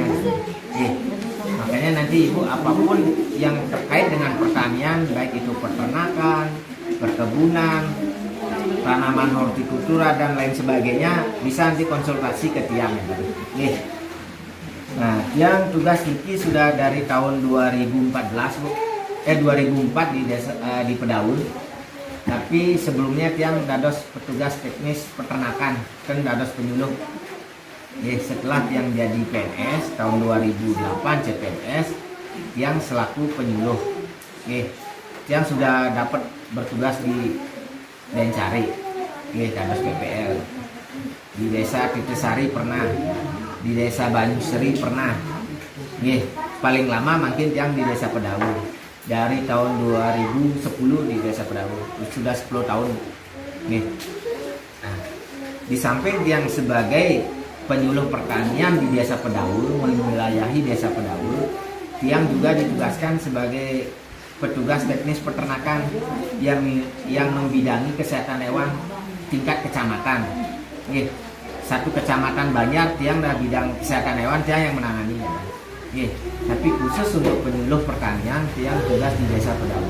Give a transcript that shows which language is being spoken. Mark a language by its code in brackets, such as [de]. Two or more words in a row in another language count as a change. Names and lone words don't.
[id] Makanya nanti Ibu apapun yang terkait dengan pertanian, baik itu peternakan, perkebunan, tanaman hortikultura dan lain sebagainya, bisa nanti konsultasi ke Tiang. Nah, Tiang tugas Niki sudah dari tahun 2014 Bu. 2004 di desa, di Pedaun. Tapi sebelumnya Tiang dados petugas teknis peternakan, kan dados penyuluh. Setelah Tiang jadi PNS tahun 2008 CPNS, Tiang selaku penyuluh. Tiang sudah dapat bertugas di Dencari, dados PPL. Di desa Titisari pernah, di desa Banyuseri pernah. Paling lama mungkin Tiang di desa Pedaun. Dari tahun 2010 di desa Pedaun, sudah 10 tahun. Nah, di samping Tiang sebagai penyuluh pertanian di desa Pedaun, mewilayahi desa Pedaun, Tiang juga ditugaskan sebagai petugas teknis peternakan yang membidangi kesehatan hewan tingkat kecamatan. Satu kecamatan Banjar Tiang dah bidang kesehatan hewan Tiang yang menangani. Tapi khusus untuk penyuluh pertanian Tiang tugas di desa Pedaun.